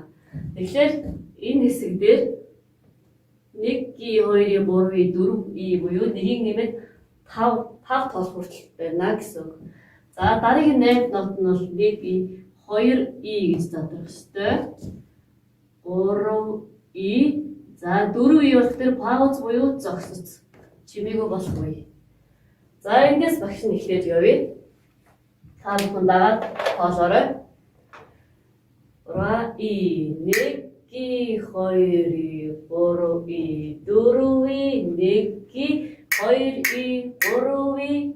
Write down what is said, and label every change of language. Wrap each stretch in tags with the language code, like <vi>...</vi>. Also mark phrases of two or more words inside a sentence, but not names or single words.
<mn>Тэгэхээр энэ хэсэг дээр 1 и 2 и 3 и 4 и буюу нэгийг нэмээд 5 тоолох хүртэл байна гэсэн үг. За дараагийн 8 нот нь бол 1 и 2 и гэж задрах ёстой. 3 и за 4 и бол тэр пауз буюу зогсоц чимээгүй болохгүй. За эндээс багш нь эхлээд явъя. Та бүхэн дагаад тоолоорой. 3 и 1 и 2 и 3 и 4 и 1 и 2 и 3 и</mn>